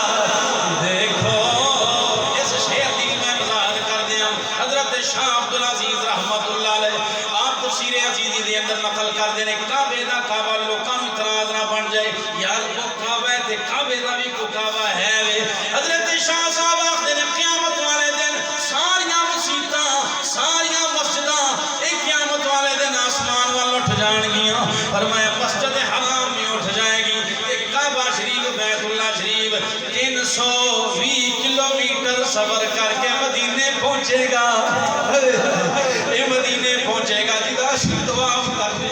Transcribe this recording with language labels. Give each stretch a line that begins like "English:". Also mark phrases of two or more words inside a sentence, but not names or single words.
Punjabi: شاہ عبدالعزیز نے کعبے دا کعبہ لوکاں نوں اعتراض نہ بن جائے یار وہ کعبہ ہے تے کعبے دا بھی کوئی کعبہ ہے وے حضرت شاہ صاحب آخدے نے قیامت والے دن ساریاں مسجداں ساریاں مسجداں اے قیامت والے دن آسمان وال اٹھ جان گیاں فرمایا مسجد حرام میں اٹھ جائے گی تے کعبہ شریف بیت اللہ شریف 320 کلومیٹر سفر کر کے مدینے پہنچے گا اے مدینے پہنچے گا جدا طواف کر دے